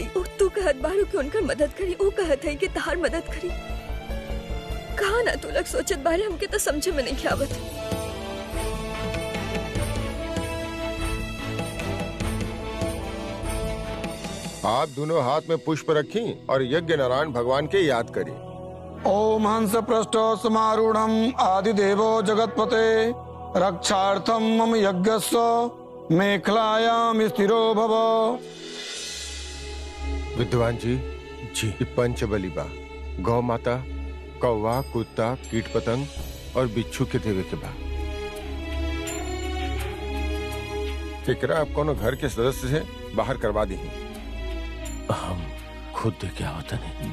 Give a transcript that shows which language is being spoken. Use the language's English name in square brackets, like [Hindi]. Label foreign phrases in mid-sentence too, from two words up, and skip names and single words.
[Bhojpuri] तू कहत बारू कि उनकर मदद करी, वो कहत है कि तहार मदद करी। कहा ना तू लोग सोचत बारे, हमके तो समझे में नहीं आवत। आप दोनों हाथ में पुष्प रखी और यज्ञ नारायण भगवान के याद करी। [Sanskrit] ओम हंस पृष्ठ समारूढ़ आदिदेवो जगतपते रक्षार्थम मम यज्ञस्य मेखलायाम स्थिरो भव। [Bhojpuri] विद्वान जी ये पंच बलि बा। गौ माता, कौवा, कुत्ता, कीट पतंग और बिच्छू के देवे के बा। एकरा आप कोनो घर के सदस्य से बाहर करवा दी। हम खुद दे के आवत नहीं